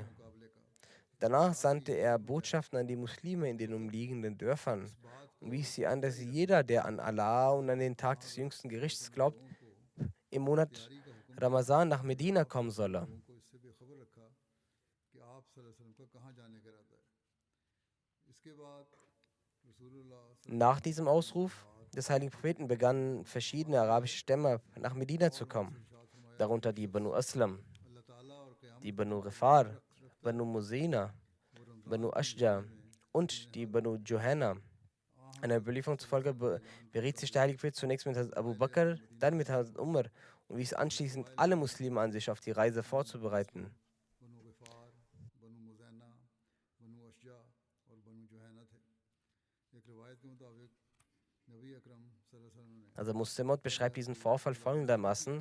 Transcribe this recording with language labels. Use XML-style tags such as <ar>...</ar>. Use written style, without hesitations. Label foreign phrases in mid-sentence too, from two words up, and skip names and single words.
<de>Danach sandte er Botschaften an die Muslime in den umliegenden Dörfern und wies sie an, dass jeder, der an Allah und an den Tag des jüngsten Gerichts glaubt, im Monat Ramazan nach Medina kommen solle. Nach diesem Ausruf des heiligen Propheten begannen verschiedene arabische Stämme nach Medina zu kommen, darunter die Banu Aslam, die Banu Rifar, Banu Muzina, Banu Ashja und die Banu Juhana. Einer Überlieferung zufolge beriet sich der heilige Prophet zunächst mit Hazrat Abu Bakr, dann mit Hazrat Umar und wies anschließend alle Muslime an, sich auf die Reise vorzubereiten. Also Muslimot beschreibt diesen Vorfall folgendermaßen.</de>